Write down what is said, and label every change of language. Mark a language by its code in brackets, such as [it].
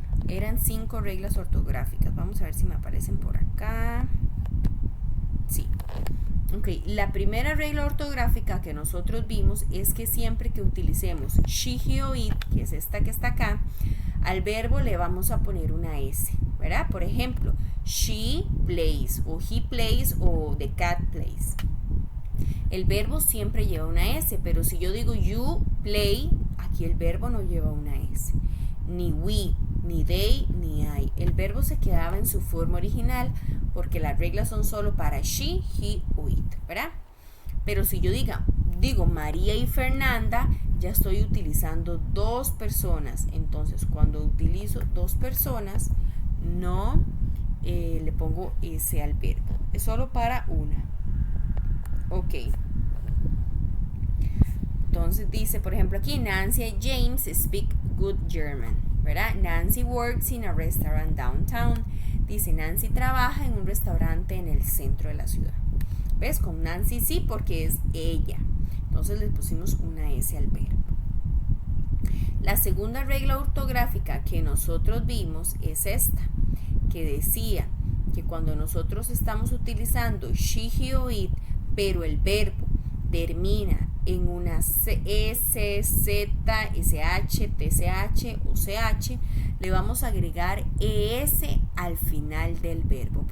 [es] Eran 5 reglas ortográficas. Vamos a ver si me aparecen por acá. Sí. Ok, la primera regla ortográfica que nosotros vimos es que siempre que utilicemos she, he o it, que es esta que está acá, al verbo le vamos a poner una S, ¿verdad? Por ejemplo, [en] she plays o he plays o the cat plays. [es] El verbo siempre lleva una S, pero si yo digo [en] you play, [es] aquí el verbo no lleva una S. Ni we, ni they, ni I. El verbo se quedaba en su forma original porque las reglas son solo para she, he o it, ¿verdad? Pero si yo digo María y Fernanda, ya estoy utilizando 2 personas. Entonces, cuando utilizo 2 personas, no le pongo S al verbo. Es solo para una. Ok. Entonces dice, por ejemplo, aquí Nancy y James [en] speak good German, [es] ¿verdad? [en] Nancy works in a restaurant downtown. [es] Dice, Nancy trabaja en un restaurante en el centro de la ciudad. ¿Ves? Con Nancy sí, porque es ella. Entonces le pusimos una S al verbo. La segunda regla ortográfica que nosotros vimos es esta, que decía que cuando nosotros estamos utilizando she, he o it, pero el verbo termina en una S, Z, SH, TCH o CH, le vamos a agregar ES al final del verbo.